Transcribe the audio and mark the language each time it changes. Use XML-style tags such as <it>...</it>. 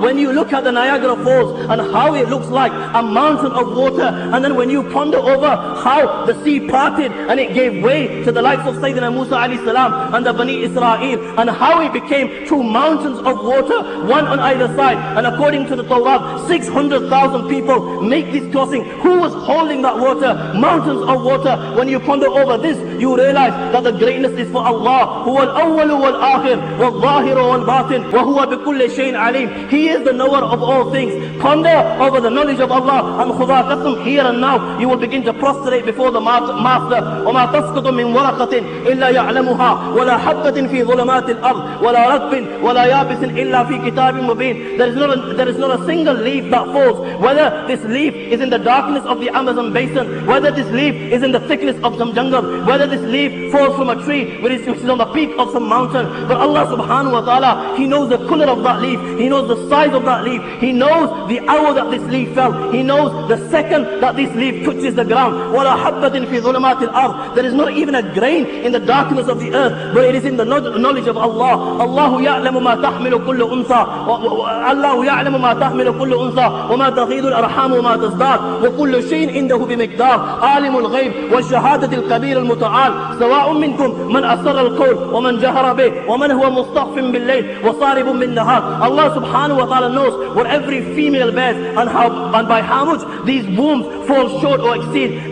<en>When you look at the Niagara Falls and how it looks like a mountain of water, and then when you ponder over how the sea parted and it gave way to the likes of Sayyidina Musa alayhi salam and the Bani Israel, and how it became two mountains of water, one on either side, and according to the Torah, 600,000 people make this crossing. Who was holding that water? Mountains of water. When you ponder over this, you realize that the greatness is for Allah.</en> <ar>هو الأول والآخر والظاهر والباطن وهو بكل شيء عليم.</ar> <en>He is the knower of all things. Ponder over the knowledge of Allah, and khuda qasam, here and now you will begin to prostrate before the Master.</en> <ar>وما تسقط من ورقة إلا يعلمها ولا حبة في ظلمات الأرض ولا رطب ولا يابس إلا في كتاب مبين.</ar> <en>There is not a single leaf that falls, whether this leaf is in the darkness of the Amazon basin, whether this leaf is in the thickness of some jungle, whether this leaf falls from a tree which is on the peak of some mountain. But Allah subhanahu wa ta'ala, He knows the color of that leaf, He knows the size of that leaf, He knows the hour that this leaf fell, He knows the second that this leaf touches the ground.</en> <ar>وَلَا حَبَّةٍ فِي ظُلُمَاتِ الْأَرْضِ.</ar> <en>There is not even a grain in the darkness of the earth, but it is in the knowledge of Allah.</en> <ar>Allah يعلم ما تحمل كل أنثى الله يعلم ما تحمل كل أنثى وما تغيض الأرحام وما تزداد وكل شيء عنده بمقدار. عالم الغيب والشهادة الكبير المتعال سواء منكم من أسر القول ومن جهر به ومن هو مستخف بالليل وصارب بالنهار.</ar> <en>Allah subhanahu wa ta'ala knows what every female bears and by how much these wombs fall short or exceed.</en>